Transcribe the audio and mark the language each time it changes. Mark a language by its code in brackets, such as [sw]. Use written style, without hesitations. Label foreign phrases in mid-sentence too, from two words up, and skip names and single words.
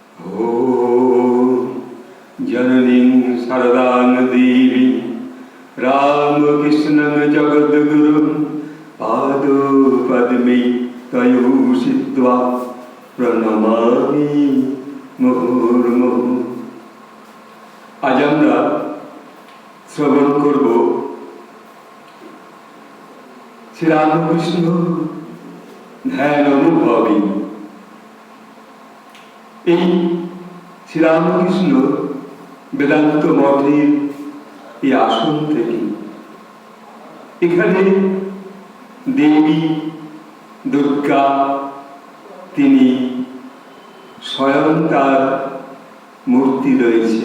[sa] जननीं शारदां देवी रामकृष्णं जगद्गुरुं पादपद्मे तयोषित्वा प्रणमामि मुहुर्मुहुः। [bn] आज আমরা শ্রবণ করব শ্রীরামকৃষ্ণ ধ্যান অনুভবী। এই শ্রীরামকৃষ্ণ বেদান্ত মঠের এই আসন থেকে এখানে দেবী দুর্গা তিনি স্বয়ং তার মূর্তি রয়েছে।